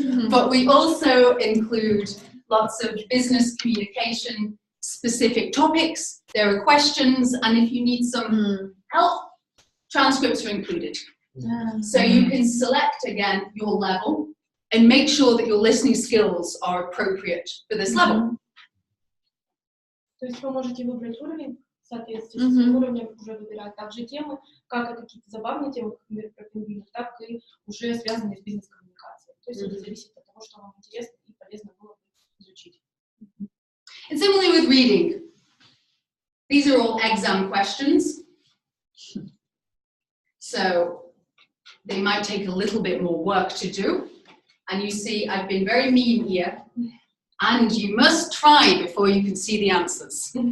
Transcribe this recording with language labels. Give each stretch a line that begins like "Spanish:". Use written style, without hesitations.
English: But we also include lots of business communication specific topics. There are questions, and if you need some help, transcripts are included. So you can select again your level and make sure that your listening skills are appropriate for this level.
Russian: То есть вы можете выбрать уровень, соответственно, с уровнем уже выбирать также темы, как и какие-то забавные темы, например, про пингвинов, так и уже связанные с бизнес-коммуникацией. То есть это зависит от того, что вам интересно и полезно было бы изучить.
English: And similarly with reading, these are all exam questions. So they might take a little bit more work to do. And you see, I've been very mean here. And you must try before you can see the answers.